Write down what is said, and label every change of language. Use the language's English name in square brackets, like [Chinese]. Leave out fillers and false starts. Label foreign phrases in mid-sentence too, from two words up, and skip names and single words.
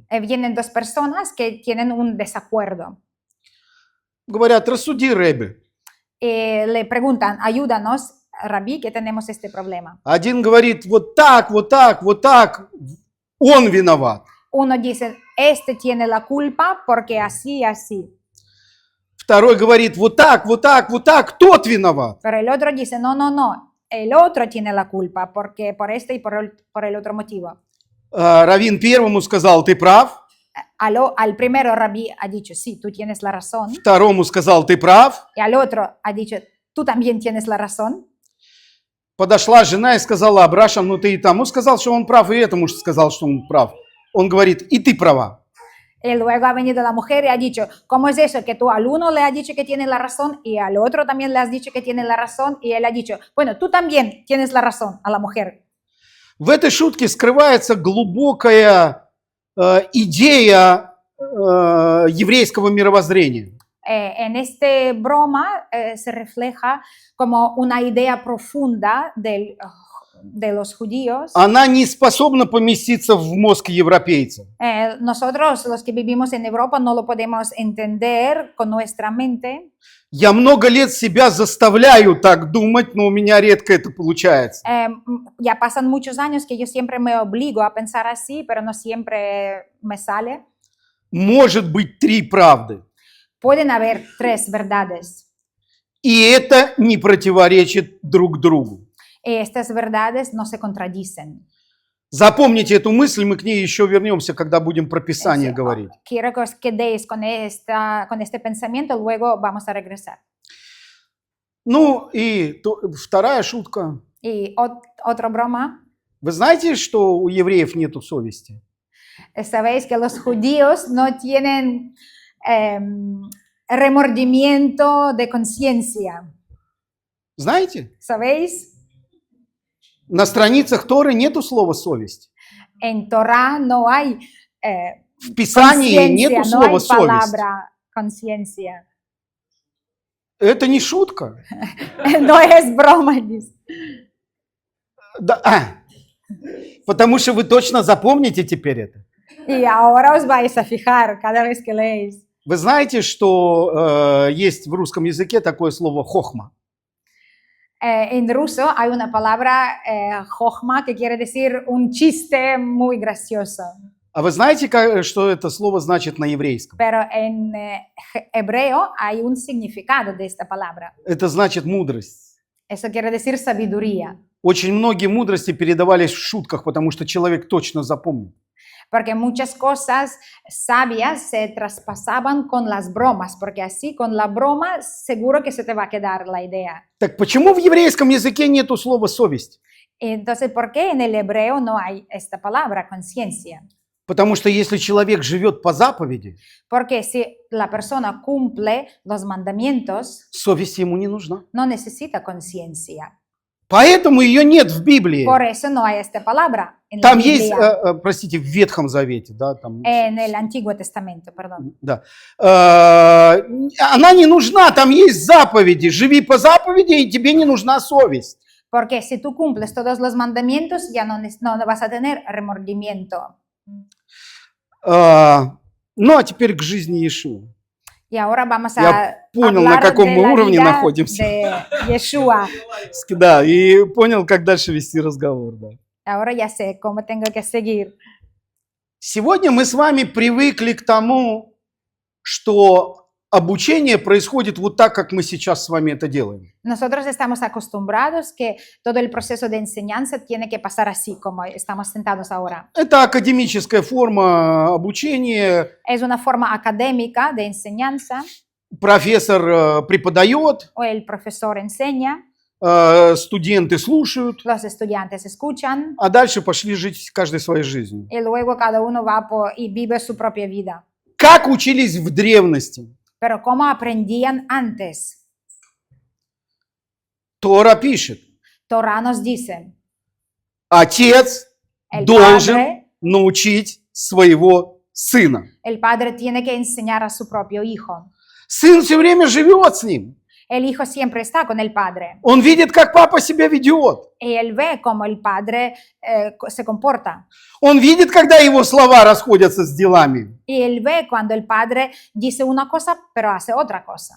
[Spanish] vienen dos personas que tienen un desacuerdo. [Russian] Говорят, рассуди, Ребе. [Spanish] Le preguntan, ayúdanos, rabí, que tenemos este problema. [Russian] Один говорит, вот так, вот так, вот так, он виноват. [Spanish] Uno dice, este tiene la culpa porque así, así. [Russian] Второй говорит, вот так, вот так, вот так, тот виноват. [Spanish] Pero el otro dice, no, no, no, el otro tiene la culpa porque por este y por el otro motivo. [Russian] Раввин первому сказал, ты прав. [Spanish] Al primero rabí ha dicho, sí, tú tienes la razón. [Russian] Второму сказал, ты прав. [Spanish] Y al otro ha dicho, tú también tienes la razón. [Russian] Подошла жена и сказала, Абрашам, ну ты и тому сказал, что он прав, и этому сказал, что он прав. Он говорит, и ты права. [Spanish] Y luego ha venido la mujer y ha dicho, ¿cómo es eso? Que tú al uno le has dicho que tiene la razón y al otro también le has dicho que tiene la razón. Y él ha dicho, bueno, tú también tienes la razón, a la mujer. [Russian] В этой шутке скрывается глубокая идея еврейского мировоззрения. [Spanish] En este broma se refleja como una idea profunda del de los judíos, [Russian] она не способна поместиться в мозг европейца. [Spanish] nosotros los que vivimos en Europa no lo podemos entender con nuestra mente. [Russian] Я много лет себя заставляю так думать, но у меня редко это получается. [Spanish] Ya pasan muchos años que yo siempre me obligo a pensar así, pero no siempre me sale. [Russian] Может быть 3 правды. [Spanish] Pueden haber 3 verdades. [Russian] И это не противоречит друг другу. [Spanish] Y estas verdades no se contradicen. [Russian] Запомните эту мысль, мы к ней еще вернемся, когда будем про Писание говорить. [Spanish] Quiero que os quedéis con este pensamiento, luego vamos a regresar. [Russian] Ну и вторая шутка. [Spanish] Y otra broma, [Russian] Вы знаете, что у евреев нету совести? [Spanish] sabéis que los judíos no tienen remordimiento de conciencia. [Russian] Знаете? [Spanish] ¿Sabéis? [Russian] На страницах Торы нету слова совесть. [Spanish] En Torah no hay [Russian] В Писании [Spanish] conciencia, [Russian] нету [Spanish] no [Russian] слова [Spanish] hay [Russian] совесть. [Spanish] palabra conciencia. [Russian] Это не шутка. [Spanish] No es broma. Dice. [Russian] Да, потому что вы точно запомните теперь это. [Spanish] Y ahora os vais a fijar cada vez que leéis. [Russian] Вы знаете, что есть в русском языке такое слово хохма? [Spanish] En ruso hay una palabra jochma que quiere decir un chiste muy gracioso. [Russian] А вы знаете, что это слово значит на еврейском? [Spanish] Pero en hebreo hay un significado de esta palabra. [Russian] Это значит мудрость. [Spanish] Eso quiere decir sabiduría. [Russian] Очень многие мудрости передавались в шутках, потому что человек точно запомнит. [Spanish] Porque muchas cosas sabias se traspasaban con las bromas, porque así con la broma seguro que se te va a quedar la idea. [Russian] Так почему в еврейском языке нету слова совесть? [Spanish] Entonces, ¿por qué en el hebreo no hay esta palabra, conciencia? [Russian] Потому что если человек живет по заповеди, [Spanish] Porque si la persona cumple los mandamientos, [Russian] совесть ему не нужна. [Spanish] no necesita conciencia. [Russian] Поэтому ее нет в Библии. [Spanish] Por eso no hay esta palabra en la [Russian] Там есть, [Spanish] Biblia, [Russian] простите, в Ветхом Завете, да, там, [Spanish] en el Antiguo Testamento, perdón. [Russian] да. Она не нужна, там есть заповеди. Живи по заповеди, и тебе не нужна совесть. [Spanish] Porque si tú cumples todos los mandamientos, ya no vas a tener remordimiento. [Russian] Ну, а теперь к жизни Иешуа. [Spanish] Y ahora vamos [Russian] Я [Spanish] a [Russian] понял, на [Spanish] hablar [Russian] каком [Spanish] de [Russian] мы [Spanish] la [Russian] уровне [Spanish] vida [Russian] находимся. [Spanish] de Yeshua. [Russian] Да, и понял, как дальше вести разговор. Да. [Spanish] Ahora ya sé cómo tengo que seguir. [Russian] Сегодня мы с вами привыкли к тому, что обучение происходит вот так, как мы сейчас с вами это делаем. [Spanish] Nosotros estamos acostumbrados que todo el proceso de enseñanza tiene que pasar así como estamos sentados ahora. [Russian] Это академическая форма обучения. [Spanish] Es una forma académica de enseñanza, [Russian] Профессор преподает, [Spanish] o el profesor enseña, [Russian] студенты слушают, [Spanish] los estudiantes escuchan [Russian] а дальше пошли жить каждой своей жизнью. [Spanish] y luego cada uno va y vive su propia vida. [Russian] Как учились в древности? [Spanish] Pero ¿cómo aprendían antes? [Russian] Тора пишет, [Spanish] Torah nos dice, [Russian] отец [Spanish] el [Russian] должен [Spanish] padre, [Russian] научить своего сына. [Spanish] el padre tiene que enseñar a su propio hijo. [Russian] Сын все время живет с ним. [Spanish] El hijo siempre está con el padre [Russian] Он видит, как папа себя ведет. [Spanish] y él ve cómo el padre se comporta. [Russian] Он видит, когда его слова расходятся с делами. [Spanish] Y él ve cuando el padre dice una cosa pero hace otra cosa.